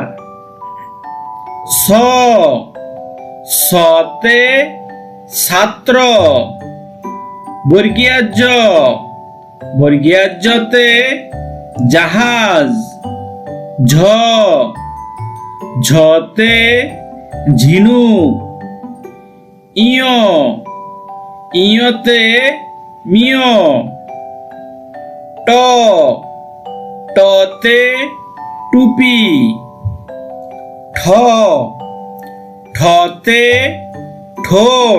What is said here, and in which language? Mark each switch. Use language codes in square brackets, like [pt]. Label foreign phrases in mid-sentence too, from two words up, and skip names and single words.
[bn] স সতে ছাত্র। বর্গীয় জ বর্গীয় জতে জাহাজ। ঝ ঝতে ঝিনুক। ইয় ইয়তে মিয়। ট টতে টুপি। ঠ ঠতে ঠোঁট।